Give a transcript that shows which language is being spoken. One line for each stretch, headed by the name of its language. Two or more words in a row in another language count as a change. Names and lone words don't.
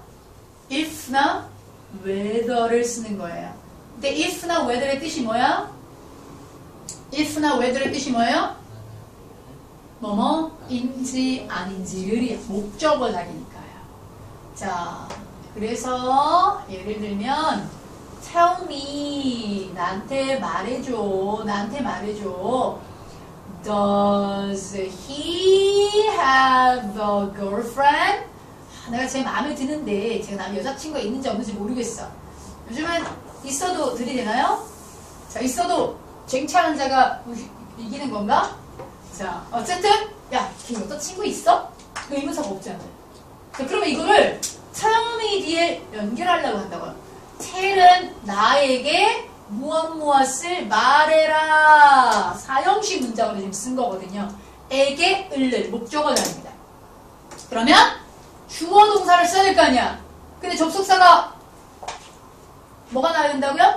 Korean: if나 whether를 쓰는 거예요. 근데 if나 whether의 뜻이 뭐야? if나 whether의 뜻이 뭐예요? 뭐뭐인지 아닌지를 목적어 자리니까요. 자, 그래서 예를 들면
English: tell me
Korean: 나한테 말해줘.
English: Does he have a girlfriend?
Korean: 내가 제 마음에 드는데 제가 여자친구가 있는지 없는지 모르겠어. 요즘은 있어도 들이대나요? 자, 있어도 쟁취하는 자가 이기는 건가? 자, 어쨌든 야, 걔 여자친구 있어? 그 의문사가 없잖아요. 자, 그러면 이거를
English: tell me
Korean: 뒤에 연결하려고 한다고요. tell은 나에게 무엇을 말해라. 사형식 문장으로 지금 쓴 거거든요. 에게 을를 목적어 자리입니다. 그러면 주어 동사를 써야 될 거 아니야. 근데 접속사가 뭐가 나와야 된다고요?